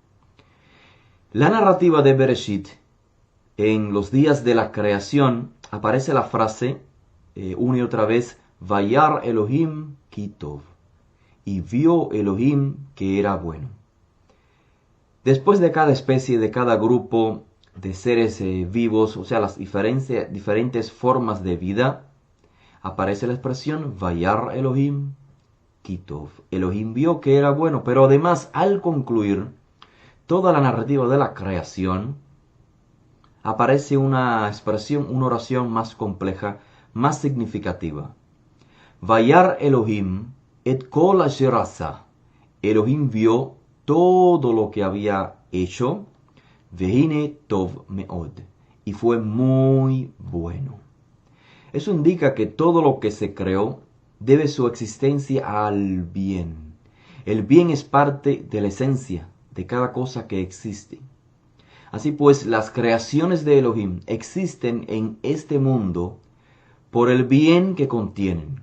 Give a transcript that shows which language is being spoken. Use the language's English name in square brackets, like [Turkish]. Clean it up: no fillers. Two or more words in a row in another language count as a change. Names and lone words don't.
[Spanish] La narrativa de Bereshit, en los días de la creación, aparece la frase una y otra vez, [Hebrew] וירא אלהים כי טוב, [Spanish] y vio Elohim que era bueno. Después de cada especie, de cada grupo de seres vivos, o sea, las diferentes formas de vida, aparece la expresión [Hebrew] וירא אלהים כי טוב. [Spanish] Elohim vio que era bueno, pero además al concluir toda la narrativa de la creación, aparece una expresión, una oración más compleja, más significativa. [Hebrew] וירא אלהים את כל אשר עשה. [Spanish] Elohim vio todo lo que había hecho. [Hebrew] והנה טוב מאד. [Spanish] Y fue muy bueno. Eso indica que todo lo que se creó debe su existencia al bien. El bien es parte de la esencia de cada cosa que existe. Así pues, las creaciones de Elohim existen en este mundo por el bien que contienen.